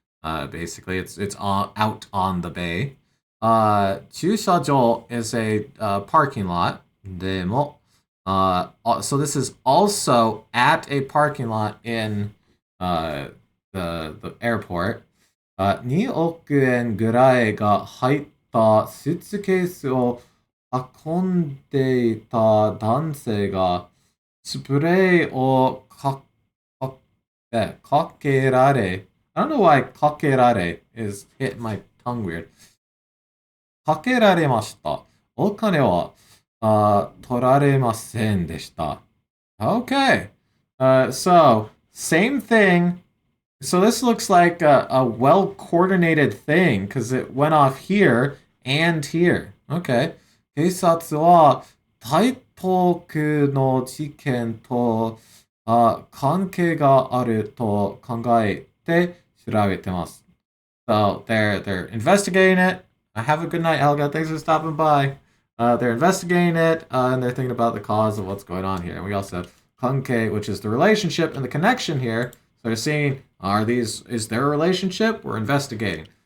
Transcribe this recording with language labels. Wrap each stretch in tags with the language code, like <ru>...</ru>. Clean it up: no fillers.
<en>Basically, it's out on the bay. Chushajo is a parking lot. Demo. So this is also at a parking lot in the airport.</en> <ja>2億円ぐらいが入ったスーツケースを運んでいた男性がスプレーをかけられ</ja> <en>I don't know why かけられ is hit my tongue weird.</en> <ja>かけられました。お金は取られませんでした。</ja> <en>Okay. So, same thing. So this looks like a well-coordinated thing because it went off here and here. Okay.</en> <ja>警察は台東区の事件と関係があると考えて調べてます。</ja> <en>So they're investigating it. Have a good night, Helga. Thanks for stopping by. They're investigating it and they're thinking about the cause of what's going on here. And we also have kankei, which is the relationship and the connection here. So they're seeing, is there a relationship? We're investigating.</en>